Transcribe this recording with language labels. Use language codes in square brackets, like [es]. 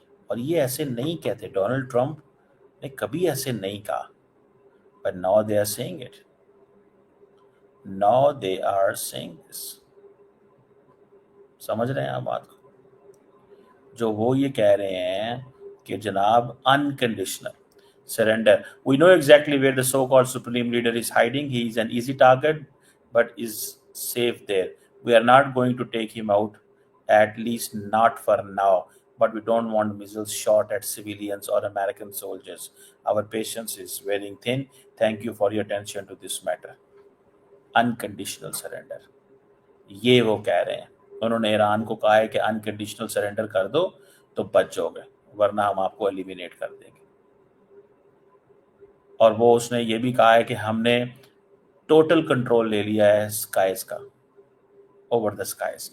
[hi] और ये ऐसे नहीं कहते. डोनाल्ड ट्रंप ने कभी ऐसे नहीं कहा, [en] But now they are saying it. Now they are saying this. [hi] समझ रहे हैं आप बात को? जो वो ये कह रहे हैं कि जनाब unconditional surrender. [en] We know exactly where the so-called supreme leader is hiding. He is an easy target, but is safe there. We are not going to take him out, at least not for now. But we don't want missiles shot at civilians or American soldiers. Our patience is wearing thin. Thank you for your attention to this matter. Unconditional surrender. [hi] ये वो कह रहे हैं. उन्होंने Iran को कहा है कि अनकंडीशनल सरेंडर कर दो तो बच जाओगे, वरना हम आपको एलिमिनेट कर देंगे. और वो उसने ये भी कहा है कि हमने टोटल कंट्रोल ले लिया है स्काइज का, [en] Over the skies.